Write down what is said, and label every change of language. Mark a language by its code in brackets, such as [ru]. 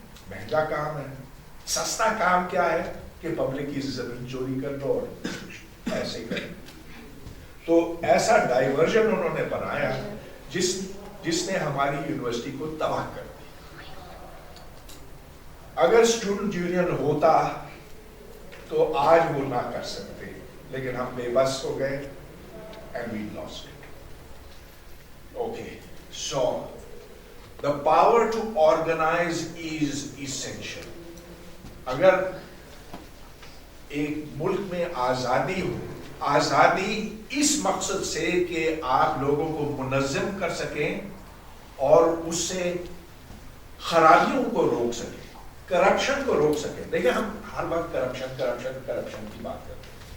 [ur] مہنگا کام ہے۔ سستا کام کیا ہے کہ پبلک کی زمین چوری کر لو اور ایسے کریں۔ تو ایسا ڈائیورژن انہوں نے بنایا جس نے ہماری یونیورسٹی کو تباہ کر دی۔ اگر اسٹوڈنٹ یونین ہوتا تو آج وہ نہ کر سکتے، لیکن ہم بے بس ہو گئے [en] and we lost it. Okay, so the power to organize is essential. [ur] اگر ایک ملک میں آزادی ہو، آزادی اس مقصد سے کہ آپ لوگوں کو منظم کر سکیں اور اس سے خرابیوں کو روک سکیں، کرپشن کو روک سکیں۔ دیکھیں ہم ہر وقت کرپشن کی بات کرتے ہیں،